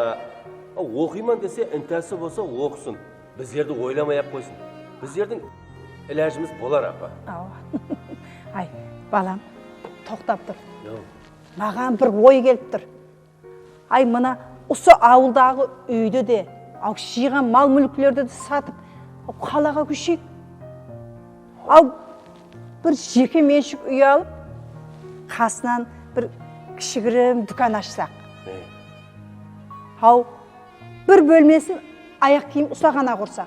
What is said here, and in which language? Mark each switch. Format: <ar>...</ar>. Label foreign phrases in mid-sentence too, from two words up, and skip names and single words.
<uz>O'qiyman desa intasi bo'lsa o'qisin. Bizlarni o'ylamayap qo'ysin. Bizlarning ilojimiz bo'lar apa. Ay, balam, to'xtab tur.</uz> <kk>Mаған bir o'y kelib tur. Ay, mana o'sha avulдағы uydi de, жиған мал-мүліктерді сатып, қалаға көшейік. Bir жеке меншік үй алып, қасынан bir кішігірім дүкан ашсақ. Bir бөлмесін аяқ киім ұстағана құрсақ.</kk>